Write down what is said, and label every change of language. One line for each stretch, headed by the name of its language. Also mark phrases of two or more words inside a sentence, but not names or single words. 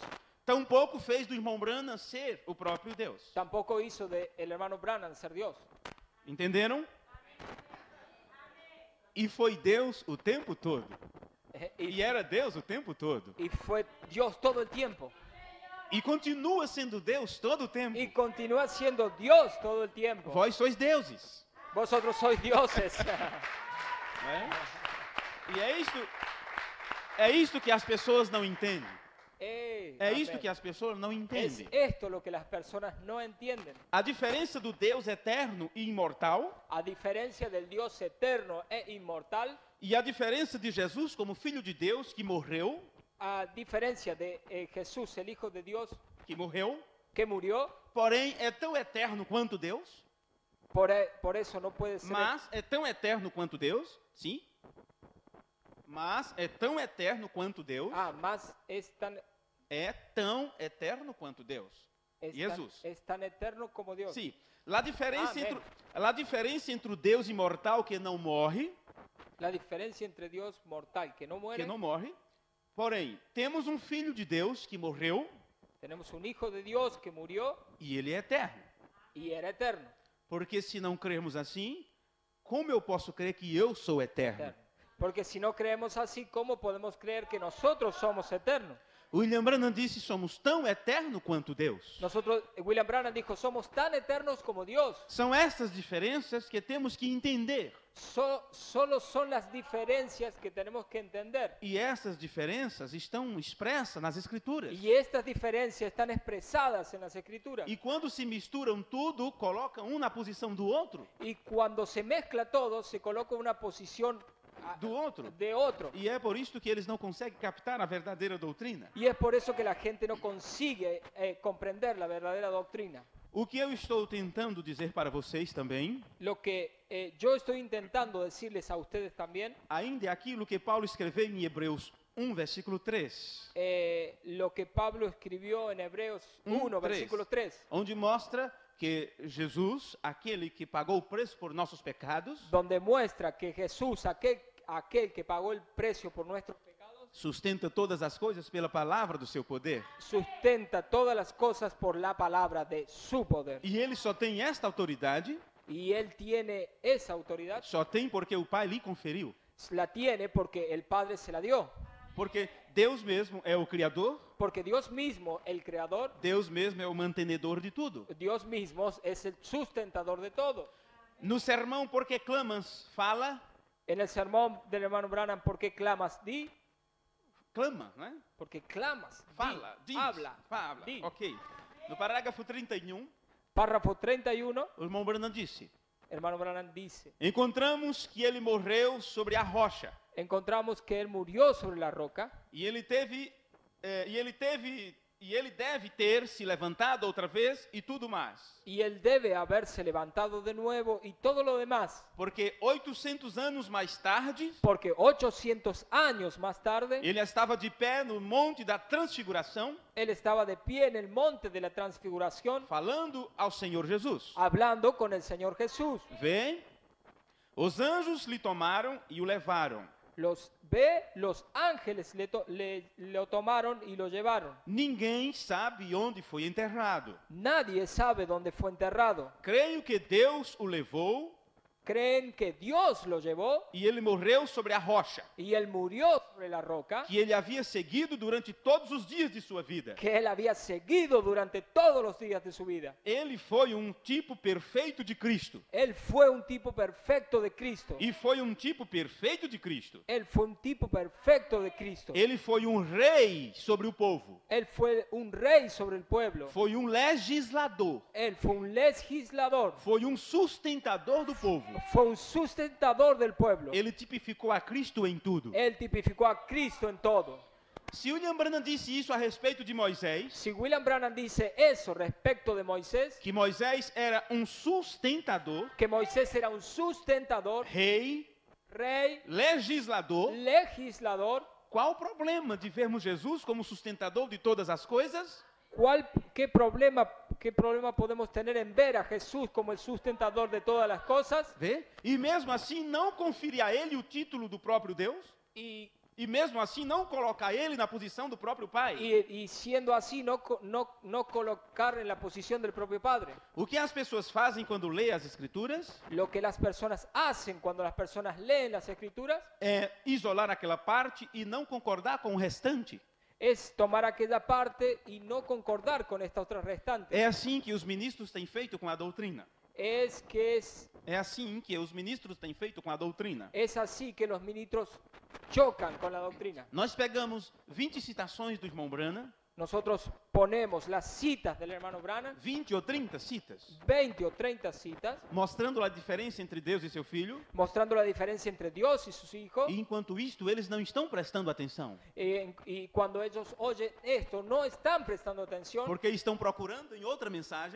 Portuguese: Tampouco fez do irmão Branham ser o próprio Deus.
Spanish: tampoco hizo de el hermano Branham ser Dios.
Portuguese: Entenderam? E foi Deus o tempo todo. E era Deus o tempo todo.
Spanish: Y fue Dios todo el tiempo.
Portuguese: E continua sendo Deus todo o tempo.
Spanish: Y continúa siendo Dios todo el tiempo.
Portuguese: Vós sois deuses.
Spanish: Vosotros sois dioses.
Portuguese: Né? E é isto que as pessoas não entendem. É isto que as pessoas não
Spanish: Es
Portuguese: entendem.
Spanish: esto lo que las personas no entienden.
Portuguese: A diferença do Deus eterno e imortal
Spanish: A diferencia del Dios eterno e inmortal,
Portuguese: e a diferença de Jesus como Filho de Deus que morreu,
Spanish: a diferencia de Jesús, el Hijo de Dios, que murió,
Portuguese: porém é tão eterno quanto Deus,
Spanish: por eso no puede ser.
Portuguese: mas é tão eterno quanto Deus, sim. Mas é tão eterno quanto Deus,
Spanish: Más es tan,
Portuguese: é tão eterno quanto Deus. Jesus.
Spanish: Es tan eterno como Dios.
Portuguese: Sim. A diferença Amém. entre o Deus imortal que não morre,
Spanish: La diferencia entre Dios mortal que no muere,
Portuguese: porém, temos um filho de Deus que morreu
Spanish: tenemos un hijo de Dios que murió
Portuguese: e ele é eterno.
Spanish: y era eterno.
Portuguese: Porque se não crermos assim, como eu posso crer que eu sou eterno? Eterno.
Spanish: Porque si no creemos así, ¿cómo podemos creer que nosotros somos eternos?
Portuguese: William Branham disse: somos tão eternos quanto Deus.
Spanish: William Branham dijo, somos tan eternos como Dios.
Portuguese: São essas diferenças que temos que entender.
Spanish: Solo son las diferencias que tenemos que entender.
Portuguese: E essas diferenças estão expressas nas Escrituras.
Spanish: Y estas diferencias están expresadas en las Escrituras.
Portuguese: E quando se misturam tudo, colocam um na posição do outro.
Spanish: Y cuando se mezcla todo, se coloca una posición
Portuguese: Do outro.
Spanish: de otro.
Portuguese: E é por isso que eles não conseguem captar a verdadeira doutrina.
Spanish: Y es por eso que la gente no consigue comprender la verdadera doctrina.
Portuguese: O que eu estou tentando dizer para vocês também,
Spanish: Lo que yo estoy intentando decirles a ustedes también,
Portuguese: ainda é aquilo que Paulo escreveu em Hebreus 1, versículo 3,
Spanish: lo que Pablo escribió en Hebreos 1, versículo 3,
Portuguese: onde mostra que Jesus, aquele que pagou o preço por nossos pecados,
Spanish: donde muestra que Jesús, aquel que pagó el precio por nuestros pecados,
Portuguese: sustenta todas as coisas pela palavra do seu poder.
Spanish: sustenta todas las cosas por la palabra de su poder.
Portuguese: E ele só tem esta autoridade,
Spanish: Y él tiene esa autoridad,
Portuguese: só tem porque o Pai lhe conferiu.
Spanish: la tiene porque el Padre se la dio.
Portuguese: Porque Deus mesmo é o Criador,
Spanish: Porque Dios mismo, el creador,
Portuguese: Deus mesmo é o mantenedor de tudo.
Spanish: Dios mismo es el sustentador de todo.
Portuguese: No sermão Por que Clamas, fala,
Spanish: En el sermón del hermano Branham, ¿por qué clamas? Di,
Portuguese: clama, né?
Spanish: porque clamas. Di,
Portuguese: Fala, diz,
Spanish: habla.
Portuguese: fala.
Spanish: Di.
Portuguese: Ok. No parágrafo 31,
Spanish: Párrafo 31,
Portuguese: o irmão Branham disse:
Spanish: hermano Branham dice,
Portuguese: encontramos que ele morreu sobre a rocha.
Spanish: encontramos que él murió sobre la roca
Portuguese: E ele deve ter se levantado outra vez e tudo mais.
Spanish: y él debe haberse levantado de nuevo y todo lo demás.
Portuguese: Porque 800 anos mais tarde,
Spanish: Porque 800 años más tarde,
Portuguese: ele estava de pé no monte da transfiguração,
Spanish: él estaba de pie en el monte de la transfiguración
Portuguese: falando ao Senhor Jesus.
Spanish: hablando con el Señor Jesús.
Portuguese: Vê, os anjos lhe tomaram e o levaram.
Spanish: Los ángeles lo tomaron y lo llevaron.
Portuguese: Ninguém sabe onde foi enterrado.
Spanish: Nadie sabe dónde fue enterrado.
Portuguese: Creio que Deus o levou
Spanish: Creen que Dios lo llevó
Portuguese: e ele morreu sobre a rocha,
Spanish: y él murió sobre la roca
Portuguese: que ele havia seguido durante todos os dias de sua vida.
Spanish: que él había seguido durante todos los días de su vida.
Portuguese: Ele foi um tipo perfeito de Cristo.
Spanish: Él fue un tipo perfecto de Cristo.
Portuguese: E foi um tipo perfeito de Cristo.
Spanish: Él fue un tipo perfecto de Cristo.
Portuguese: Ele foi um rei sobre o povo.
Spanish: Él fue un rey sobre el pueblo.
Portuguese: Foi um legislador.
Spanish: Él fue un legislador.
Portuguese: Foi um sustentador do povo.
Spanish: Fue un sustentador del pueblo.
Portuguese: Ele tipificou a Cristo em tudo.
Spanish: Él tipificó a Cristo en todo.
Portuguese: Se William Branham disse isso a respeito de Moisés,
Spanish: Si William Branham dice eso respecto de Moisés,
Portuguese: que Moisés era um sustentador,
Spanish: que Moisés era un sustentador,
Portuguese: rei,
Spanish: rey,
Portuguese: legislador,
Spanish: legislador,
Portuguese: qual o problema de vermos Jesus como sustentador de todas as coisas?
Spanish: ¿qué problema podemos tener en ver a Jesús como el sustentador de todas las cosas?
Portuguese: Vê? E mesmo assim não conferir a ele o título do próprio Deus?
Spanish: Y,
Portuguese: E mesmo assim não colocar ele na posição do próprio Pai?
Spanish: y siendo así, no colocar en la posición del propio Padre.
Portuguese: O que as pessoas fazem quando lêem as Escrituras
Spanish: Lo que las personas hacen cuando las personas leen las Escrituras
Portuguese: é isolar aquela parte e não concordar com o restante.
Spanish: es tomar aquella parte y no concordar con esta otra restante.
Portuguese: É assim que os ministros têm feito com a doutrina. É assim que os ministros têm feito com a doutrina.
Spanish: Es así que los ministros chocan con la doctrina.
Portuguese: Nós pegamos 20 citações do irmão Branham,
Spanish: Nosotros ponemos las citas del hermano Branham,
Portuguese: 20 ou 30 citas,
Spanish: 20 o 30 citas,
Portuguese: mostrando a diferença entre Deus e seu Filho,
Spanish: mostrando la diferencia entre Dios y sus hijos.
Portuguese: e enquanto isto eles não estão prestando atenção,
Spanish: Y cuando ellos oyen esto, no están prestando atención
Portuguese: porque estão procurando em outra mensagem,